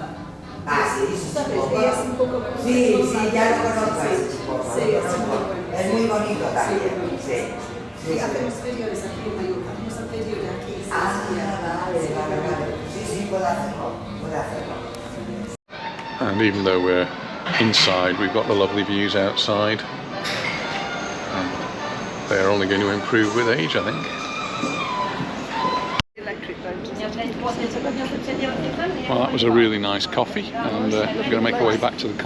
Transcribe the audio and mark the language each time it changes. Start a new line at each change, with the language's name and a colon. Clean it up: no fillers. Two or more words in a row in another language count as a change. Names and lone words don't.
Spanish: Ah sì, Es un poco sí, sí, ya lo conozco. Sí, es muy bueno. Es muy bonito también. Sí. Y hacemos vídeos aquí en Mallorca. Hacemos un vídeo de aquí. Vale. Sí, puedo hacerlo.
English: And even though we're inside, we've got the lovely views outside. And they're only going to improve with age, I think. Well, that was a really nice coffee, and we're going to make our way back to the car.